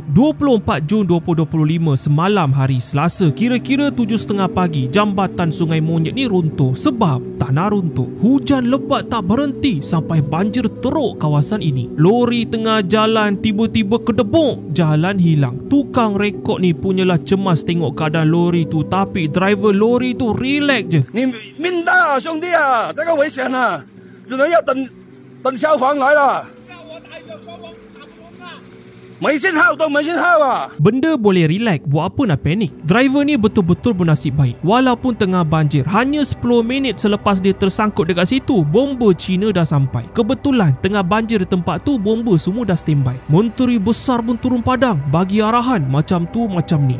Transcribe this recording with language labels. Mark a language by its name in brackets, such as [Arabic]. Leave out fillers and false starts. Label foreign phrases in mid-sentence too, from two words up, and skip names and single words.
[Malay] 24 Jun 2025 semalam hari Selasa, kira-kira 7.30 pagi, jambatan Sungai Monyet ni runtuh sebab tanah runtuh. Hujan lebat tak berhenti sampai banjir teruk kawasan ini. Lori tengah jalan tiba-tiba kedebuk, jalan hilang. Tukang rekod ni punyalah cemas tengok keadaan lori tu, tapi driver lori tu relax je. [Chinese] 你命大啊，兄弟啊，这个危险啊，只能要等消防来了。没信号都没信号啊。 [Malay] Benda boleh relax, buat apa nak panik? Driver ni betul-betul bernasib baik. Walaupun tengah banjir, hanya 10 minit selepas dia tersangkut dekat situ, bomba Cina dah sampai. Kebetulan tengah banjir di tempat tu, bomba semua dah standby. Menteri besar pun turun padang bagi arahan macam tu macam ni.